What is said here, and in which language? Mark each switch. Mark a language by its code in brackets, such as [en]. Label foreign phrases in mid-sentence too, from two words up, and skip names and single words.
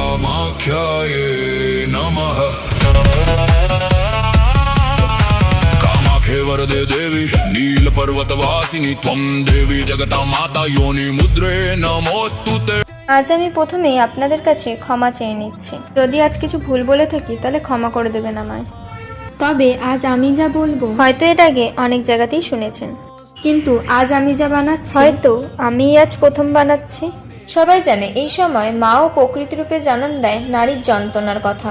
[sa] कामाख्याये नमः। कामाख्ये वरदे देवी नीलपर्वतवासिनी त्वं देवी जगता माता योनि मुद्रे नमोस्तुते। [bn] আজ আমি প্রথমেই আপনাদের কাছে ক্ষমা চেয়ে নিচ্ছি। যদি আজ কিছু ভুল বলে থাকি তাহলে ক্ষমা করে দেবেন আমায়। তবে আজ আমি যা বলবো হয়তো এর আগে অনেক জায়গাতেই শুনেছেন, কিন্তু আজ আমি যা বানাচ্ছি হয়তো আমি আজ প্রথম বানাচ্ছি। সবাই জানে এই সময় মাও প্রকৃতি রূপে জানান দেয় নারীর যন্ত্রণার কথা।